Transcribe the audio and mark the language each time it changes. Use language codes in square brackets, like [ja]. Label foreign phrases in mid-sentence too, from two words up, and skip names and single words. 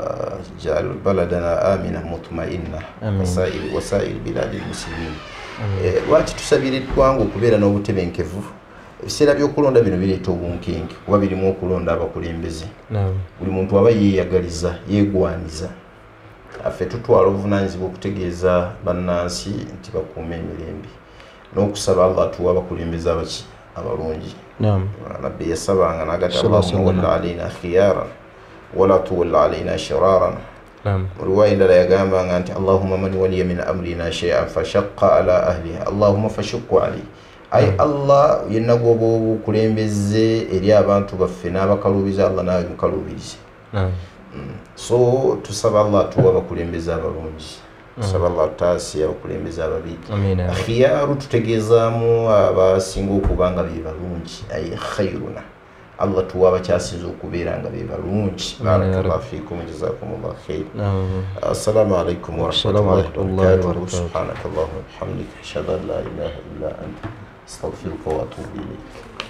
[ar] جعل بلدنا آمنا مطمئنا وسائر بلاد المسلمين [lg] lwaki tusabire eggwanga okubeera n'obutebenkevu ebiseera by'okulonda bino bireeta obunkenke kuba birimu okulonda abakulembeze buli muntu aba yeeyagaliza yeegwaniza affe tutwala obuvunaanyizibwa okutegeeza bannansi nti bakuuma emirembe n'okusaba Allah atuwa abakulembeze abaki abalungi nabbi yasabanga n'agati [ar] اللهم ولّ علينا خيارنا ولا تولّ علينا شرارنا [lg] riwaya endala yagambanga nti [ar] اللهم من ولي من أمرنا شيئا فشق على أهلها اللهم فاشقق عليه [lg] ay Allah yenna gwoba obukulembeze eri abantu baffe n'abakaluubiza Allah nawe mukaluubirize so tusaba Allah atuwa abakulembeze abalungi saba Allah taasiya okulembeza ababi Amin. [ar] khiyaru [lg] tutegezaamu abasinga okubanga be balungi [ar] أي خيرنا [lg] Allah tuwa abakyasinza okubeera nga be balungi [ar] بارك الله فيكم جزاكم الله خير السلام عليكم ورحمة الله وبركاته سبحانك اللهم وبحمدك أشهد أن لا إله إلا أنت أستغفرك وأتوب إليك